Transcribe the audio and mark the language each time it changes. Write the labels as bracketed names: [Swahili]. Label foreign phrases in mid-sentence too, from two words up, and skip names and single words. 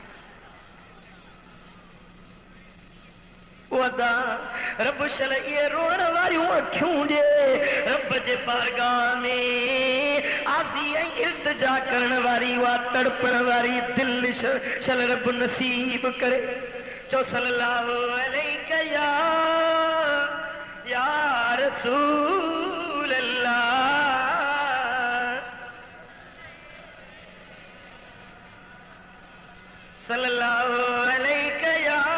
[Sindhi] रब शल इहे रोअण वारियूं अखियूं ॾे रब जे बारगाह में आसी ऐं इल्तिजा करण वारी उहा तड़पण वारी दिल शल रब नसीब करे। [Arabic] चो صلى الله عليه يا رسول الله. صلى الله عليه يا